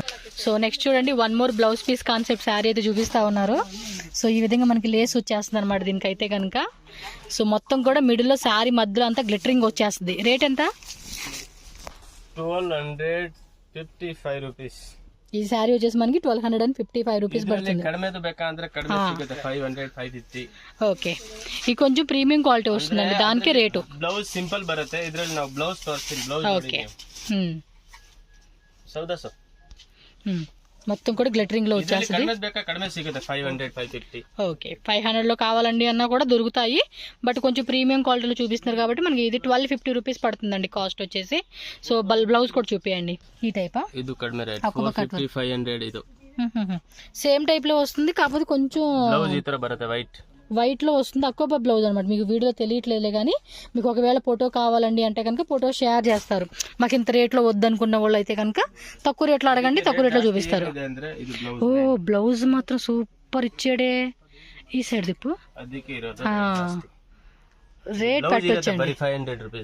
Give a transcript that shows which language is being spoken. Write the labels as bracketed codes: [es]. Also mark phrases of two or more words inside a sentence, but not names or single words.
[en] so next [te] చూడండి, 1 [en] more blouse piece concept saree [te] అయితే చూపిస్తా ఉన్నారు. సో ఈ విధంగా మనకి లేస్ వచ్చేస్తుంది అనమాట దీనికైతే కనుక. సో మొత్తం కూడా మిడిల్ లో శారీ మధ్యలో అంతా గ్లిటరింగ్ వచ్చేస్తుంది. రేట్ ఎంత? 1255 రూపీస్. ఈ శారీ వచ్చేసి మనకి 1255 రూపీస్ పడుతుంది. [kn] కడిమేದು ಬೇಕಾ ಅಂದ್ರೆ ಕಡಿಮೆ ಸಿಗುತ್ತೆ 500 550. [te] ఓకే, ఇది కొంచెం [en] premium quality [te] వస్తుందండి, దానికే రేటు. [en] blouse simple [kn] బರುತ್ತೆ, ఇದ್ರಲ್ಲಿ ನಾವು ಬ್ಲೌಸ್ ತೋರಿಸ್ತೀನಿ. ಬ್ಲೌಸ್ [te] ఓకే, ಸೌದಸು మొత్తం కూడా గ్లిటరింగ్ లో వచ్చేస్తుంది. [kn] కడిమే సిಗುತ್ತೆ 500 550. [te] ఓకే, 500 లో కావాలండి అన్నా కూడా దొరుకుతాయి. బట్ కొంచెం [en] premium quality [te] చూపిస్తున్నారు కాబట్టి మనకి ఇది 1250 రూపీస్ పడుతుందండి కాస్ట్ వచ్చేసి. సో బ్లౌజ్ కూడా చూపియండి. ఈ టైపా? ఇది కడిమే రేట్ 450 500. ఇది [en] same type [te] లో వస్తుంది, కాకపోతే కొంచెం [kn] బ్లౌజ్ ఈ ತರ ಬರುತ್ತೆ వైట్. [te] వైట్లో వస్తుంది. అక్కోబా బ్లౌజ్ అనమాట. మీకు వీడియో తెలియట్లేదులే కానీ మీకు ఒకవేళ ఫోటో కావాలండి అంటే కనుక [en] photo share [te] చేస్తారు. మాకు ఇంత రేట్లో వద్దనుకున్న వాళ్ళు అయితే కనుక తక్కువ రేట్లో అడగండి, తక్కువ రేట్లో చూపిస్తారు. ఓ బ్లౌజ్ మాత్రం సూపర్ ఇచ్చాడే. ఈ సైడ్ దిప్పు రేట్ పెట్టవచ్చండి.